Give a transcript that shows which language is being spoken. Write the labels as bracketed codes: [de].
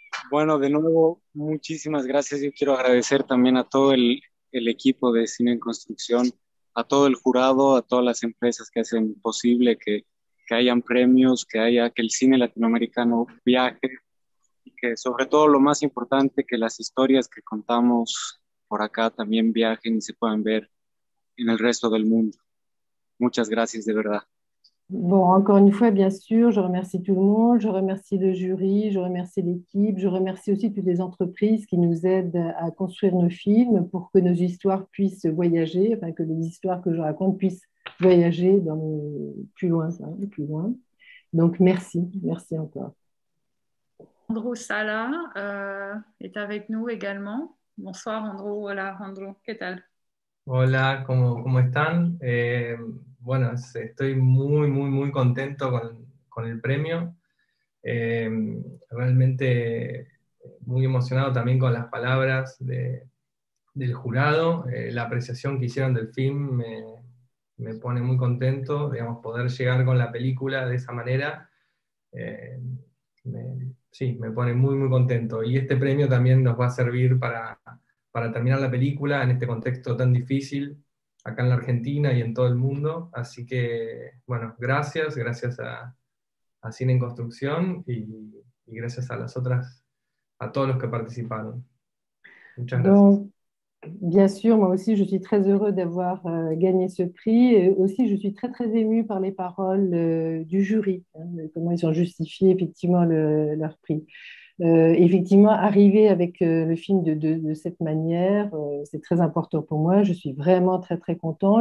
[es] Bueno, de nuevo, muchísimas gracias. Yo quiero agradecer también a todo el equipo de Cine en Construcción, a todo el jurado, a todas las empresas que hacen posible que hayan premios, que el cine latinoamericano viaje, y que sobre todo lo más importante, que las historias que contamos por acá también viajen y se puedan ver en el resto del mundo. Muchas gracias, de verdad. [fr] Bon, encore une fois, bien sûr, je remercie tout le monde, je remercie le jury, je remercie l'équipe, je remercie aussi toutes les entreprises qui nous aident à construire nos films pour que nos histoires puissent voyager, enfin que les histoires que je raconte puissent voyager plus loin, plus loin. Donc, merci encore. Andrew Sala est avec nous également. Bonsoir Andrew, [es] hola Andrew, ¿qué tal? Hola, ¿cómo están? Bueno, estoy muy contento con el premio. Realmente muy emocionado también con las palabras del jurado. La apreciación que hicieron del film me pone muy contento. Digamos, poder llegar con la película de esa manera, me pone muy contento. Y este premio también nos va a servir para terminar la película en este contexto tan difícil acá en la Argentina y en todo el mundo. Así que, bueno, gracias a Cine en Construcción y gracias a todos los que participaron. Muchas gracias. [fr] Donc, bien sûr, moi aussi, je suis très heureux d'avoir gagné ce prix. Et aussi, je suis très émue par les paroles du jury, comment ils ont justifié effectivement leur prix. Effectivement, arriver avec le film de cette manière, c'est très important pour moi. Je suis vraiment très content.